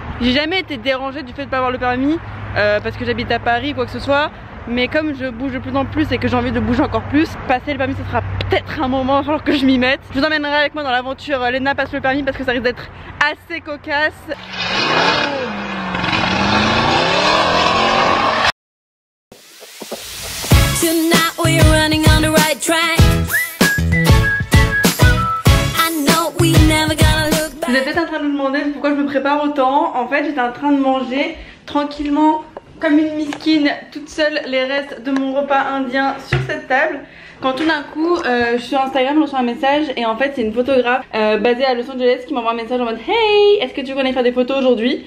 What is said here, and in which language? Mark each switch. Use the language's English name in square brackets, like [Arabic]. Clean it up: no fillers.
[French] J'ai jamais été dérangée du fait de pas avoir le permis parce que j'habite à Paris ou quoi que ce soit. Mais comme je bouge de plus en plus et que j'ai envie de bouger encore plus, passer le permis ce sera peut-être un moment, il va falloir que je m'y mette. Je vous emmènerai avec moi dans l'aventure Léna passe le permis parce que ça risque d'être assez cocasse. Oh. [English] tonight, we're running on the right track. I know we never gonna look back. [French] Vous êtes peut-être en train de vous demander pourquoi je me prépare autant. En fait, j'étais en train de manger tranquillement comme une miskine toute seule les restes de mon repas indien sur cette table. Quand tout d'un coup je suis sur Instagram, je reçois un message et en fait c'est une photographe basée à Los Angeles qui m'envoie un message en mode hey, est-ce que tu connais faire des photos aujourd'hui?